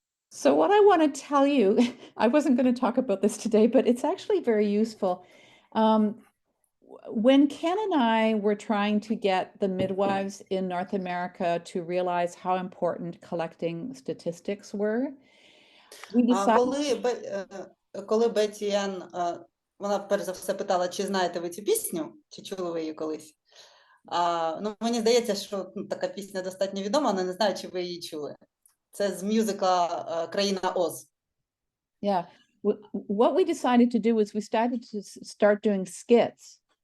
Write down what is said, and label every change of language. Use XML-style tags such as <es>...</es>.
<en>So what I want to tell you, I wasn't going to talk about this today, but it's actually very useful. When Ken and I were trying to get the midwives in North America to realize how important collecting statistics were, we decided.</en> <uk>Коли Бетті-Енн, вона перш за все питала, чи знаєте ви цю пісню, чи чули ви її колись. Ну, мені здається, що така пісня достатньо відома, але не знаю, чи ви її чули. Це з мюзикла «Країна Оз».</uk> <en>Yeah, what we decided to do was we started to start doing skits.</en>